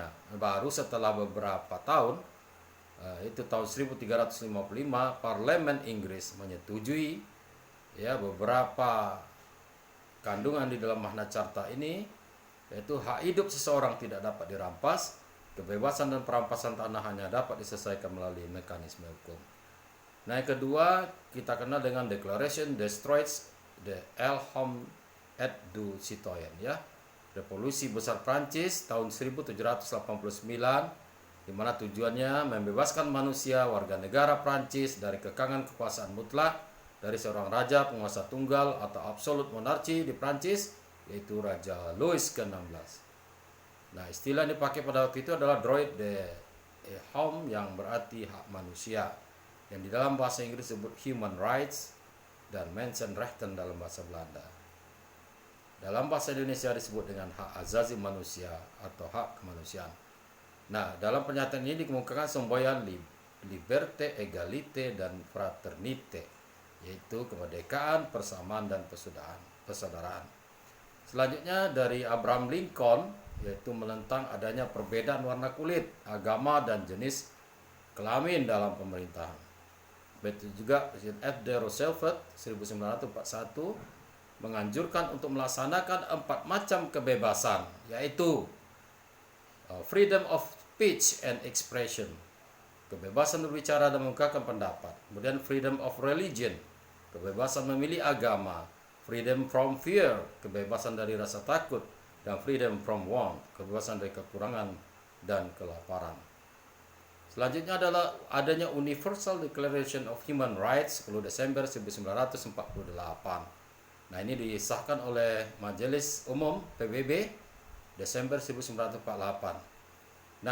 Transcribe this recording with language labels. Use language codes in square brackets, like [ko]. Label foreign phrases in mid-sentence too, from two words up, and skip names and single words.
[id] Baru setelah beberapa tahun, itu tahun 1355, Parlemen Inggris menyetujui ya beberapa kandungan di dalam Magna Carta ini, yaitu hak hidup seseorang tidak dapat dirampas, kebebasan dan perampasan tanah hanya dapat diselesaikan melalui mekanisme hukum. Nah, yang kedua kita kenal dengan Declaration des Droits de l'Homme et du Citoyen ya, Revolusi Besar Prancis tahun 1789, di mana tujuannya membebaskan manusia warga negara Prancis dari kekangan kekuasaan mutlak dari seorang raja penguasa tunggal atau absolut monarki di Prancis, yaitu Raja Louis ke-16. Nah, istilah yang dipakai pada waktu itu adalah [fr] droit de l'homme [id] yang berarti hak manusia, yang di dalam bahasa Inggris disebut [en] human rights [id] dan mensenrechten dalam bahasa Belanda. Dalam bahasa Indonesia disebut dengan hak asasi manusia atau hak kemanusiaan. Nah, dalam pernyataan ini dikemukakan semboyan [fr] liberté, égalité, [id] dan fraternité, yaitu kemerdekaan, persamaan, dan persaudaraan. Selanjutnya dari Abraham Lincoln, yaitu menentang adanya perbedaan warna kulit, agama, dan jenis kelamin dalam pemerintahan. Betul juga Presiden F.D. Roosevelt 1941 menganjurkan untuk melaksanakan 4 macam kebebasan, yaitu [en] freedom of speech and expression, [id] kebebasan berbicara dan mengungkapkan pendapat. [en] Kemudian freedom of religion, [id] kebebasan memilih agama. [en] Freedom from fear, [id] kebebasan dari rasa takut. [en] Dan freedom from want, [id] kebebasan dari kekurangan dan kelaparan. Selanjutnya adalah adanya Universal Declaration of Human Rights 10 Desember 1948. Nah, ini disahkan oleh Majelis Umum PBB Desember 1948.